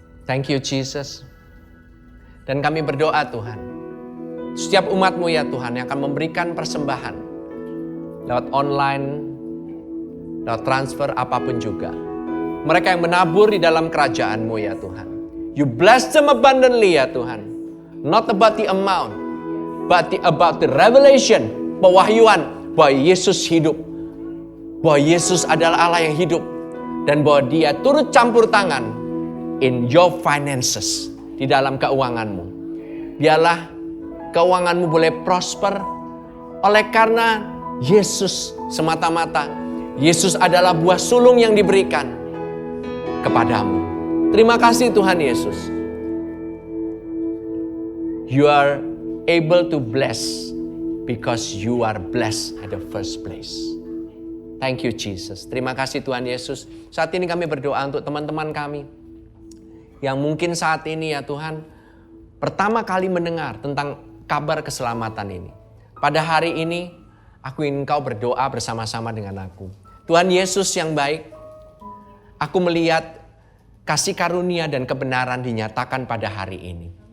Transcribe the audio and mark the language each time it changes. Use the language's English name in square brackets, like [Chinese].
[English] Thank you Jesus. [Indonesian] Dan kami berdoa Tuhan, setiap umat-Mu ya Tuhan yang akan memberikan persembahan lewat online, lewat transfer apapun juga. Mereka yang menabur di dalam kerajaan-Mu ya Tuhan. [English] You bless them abundantly [Indonesian] ya Tuhan. [English] Not about the amount, but about the revelation, [Indonesian] pewahyuan bahwa Yesus hidup. Bahwa Yesus adalah Allah yang hidup. Dan bahwa Dia turut campur tangan [English] in your finances, [Indonesian] di dalam keuanganmu. Biarlah keuanganmu boleh prosper oleh karena Yesus semata-mata. Yesus adalah buah sulung yang diberikan kepadamu. Terima kasih Tuhan Yesus. [English] You are able to bless because you are blessed at the first place. Thank you Jesus. [Indonesian] Terima kasih Tuhan Yesus. Saat ini kami berdoa untuk teman-teman kami yang mungkin saat ini ya Tuhan pertama kali mendengar tentang kabar keselamatan ini. Pada hari ini aku ingin Engkau berdoa bersama-sama dengan aku. Tuhan Yesus yang baik, aku melihat kasih karunia dan kebenaran dinyatakan pada hari ini.